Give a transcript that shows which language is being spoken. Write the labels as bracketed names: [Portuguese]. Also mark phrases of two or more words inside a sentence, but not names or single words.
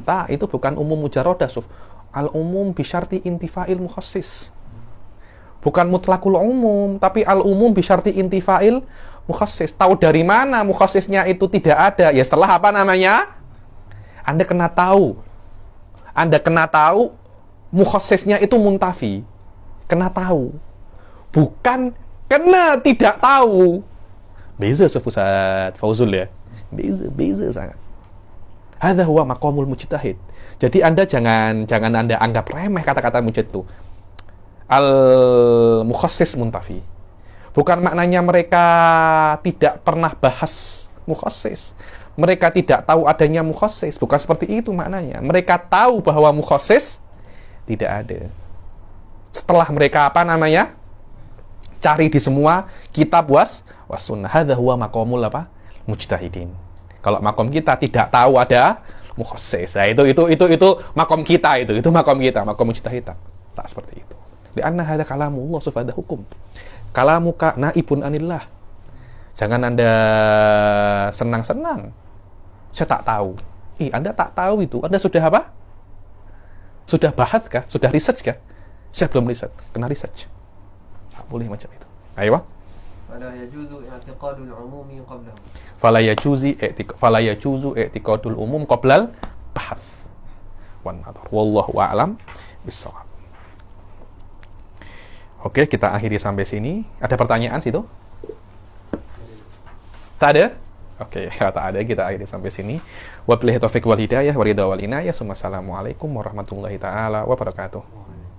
[Malay] Itu bukan [Arabic] عموم مجردة, Suf. العموم بشرط انتفاء المخصص. Bukan مطلق العموم, tapi العموم بشرط انتفاء المخصص. [Malay] Tahu dari mana mukhassisnya itu tidak ada? Ya setelah apa namanya? Anda kena tahu. Mukhassisnya itu muntafi. Kena tahu. Bukan kena tidak tahu. Beza Ustaz Fauzul ya. Beza sangat. [Arabic] هذا هو مقام المجتهد. [Malay] Jadi Anda jangan Anda anggap remeh kata-kata mujtahid itu. [Arabic] المخصص منتف. [Malay] Bukan maknanya mereka tidak pernah bahas mukhassis. Mereka tidak tahu adanya mukhassis. Bukan seperti itu maknanya. Mereka tahu bahwa mukhassis tidak ada. Setelah mereka cari di semua [Arabic] كتاب والسنة. هذا هو مقام المجتهدين. [Malay] Kalau makom kita tidak tahu ada mukhassis. Nah, itu makom kita itu makom kita, [Arabic] مقام مجتهد. [Malay] Tak seperti itu. [Arabic] لأن هذا كلام الله سبحانه حكم. كلامك نائب عن الله. [Malay] Jangan Anda senang-senang. Saya tak tahu. Anda tak tahu itu. Anda sudah apa? Sudah bahas kah? Sudah research kah? Saya belum riset. Kena research. Tak boleh macam itu. Ayo. [Arabic] فلا يجوز اعتقاد العموم قبله. فلا يجوز اعتقاد العموم قبل البحث والنظر. والله أعلم بالصواب. [Malay] Oke, kita akhiri sampai sini. Ada pertanyaan situ? Tak ada? Oke, kalau tak ada, kita akhiri sampai sini. [Arabic] وبالله توفيق والهداية ورضا والعناية. السلام عليكم ورحمة الله تعالى وبركاته.